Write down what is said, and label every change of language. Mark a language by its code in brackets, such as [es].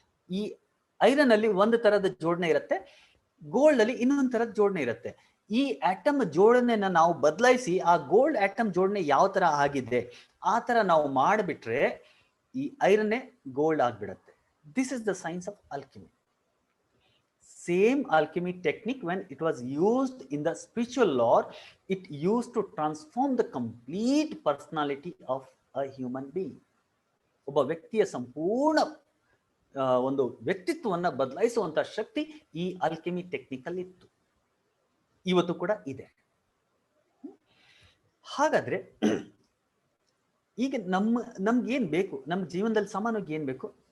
[kn] ಈ ಐರನ್ ಅಲ್ಲಿ ಒಂದು ತರದ ಜೋಡಣೆ ಇರುತ್ತೆ, ಗೋಲ್ಡ್ ಅಲ್ಲಿ ಇನ್ನೊಂದು ತರದ ಜೋಡಣೆ ಇರುತ್ತೆ. ಈ ಆಟಮ್ ಜೋಡಣೆನ ನಾವು ಬದಲಾಯಿಸಿ ಆ ಗೋಲ್ಡ್ ಆಟಮ್ ಜೋಡಣೆ ಯಾವ ತರ ಆಗಿದೆ ಆ ತರ ನಾವು ಮಾಡಿಬಿಟ್ರೆ ಈ ಐರನ್ನೇ ಗೋಲ್ಡ್ ಆಗ್ಬಿಡತ್ತೆ. [en] This is the science of alchemy. same alchemy technique, when it was used in the spiritual lore, it used to transform the complete personality of a human being. [kn] ಒಬ್ಬ ವ್ಯಕ್ತಿಯ ಸಂಪೂರ್ಣ ಒಂದು ವ್ಯಕ್ತಿತ್ವವನ್ನು ಬದಲಾಯಿಸುವಂತ ಶಕ್ತಿ ಈ ಆಲ್ಕೆಮಿ ಟೆಕ್ನಿಕ್ ಅಲ್ಲಿ ಇತ್ತು, ಇವತ್ತು ಕೂಡ ಇದೆ. ಹಾಗಾದ್ರೆ ಈಗ ನಮ್ಗೆ ಏನ್ ಬೇಕು, ನಮ್ಮ ಜೀವನದಲ್ಲಿ ಸಾಮಾನ್ಯವಾಗಿ ಏನ್ ಬೇಕು?